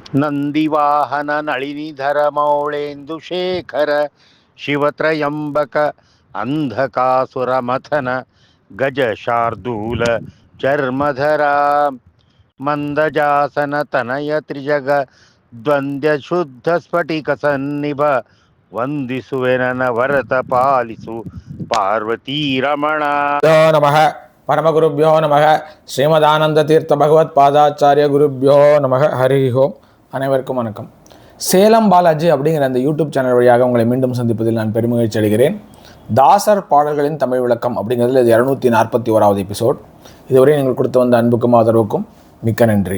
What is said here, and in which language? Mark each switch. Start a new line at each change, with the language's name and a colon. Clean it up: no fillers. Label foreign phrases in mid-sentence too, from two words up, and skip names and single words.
Kannada: ನಂದಿವಾಹನ ನಳಿನಿಧರ ಮೌಳೇಂದುಶೇಖರ ಶಿವತ್ರಯಂಬಕ ಅಂಧಕಾಸುರ ಮಥನ ಗಜ ಶಾರ್ದೂಲ ಚರ್ಮಧರ ಮಂದಜಾಸನ ತನಯ ತ್ರಿಜಗ ದ್ವಂದ್ವ ಶುದ್ಧ ಸ್ಫಟಿಕ ಸನ್ನಿಭ ವಂದಿಸುವೆನನ ವರತ ಪಾಲಿಸು ಪಾರ್ವತೀ ರಮಣ.
Sanskrit: ನಮಃ ಪರಮಗುರುಭ್ಯೋ ನಮಃ. श्रीमदानन्द तीर्थ भगवत् पादाचार्य गुरुभ्यो नमः.
Tamil: ஹரி ஓம். அனைவருக்கும் வணக்கம். சேலம் பாலாஜி அப்படிங்கிற அந்த யூடியூப் சேனல் வழியாக உங்களை மீண்டும் சந்திப்பதில் நான் பெருமகிழ்ச்சி அடைகிறேன். தாசர் பாடல்களின் தமிழ் விளக்கம் அப்படிங்கிறதுல இது 241வது எபிசோட். இதுவரை நீங்கள் கொடுத்து வந்த அன்புக்கும் ஆதரவுக்கும் மிக்க நன்றி.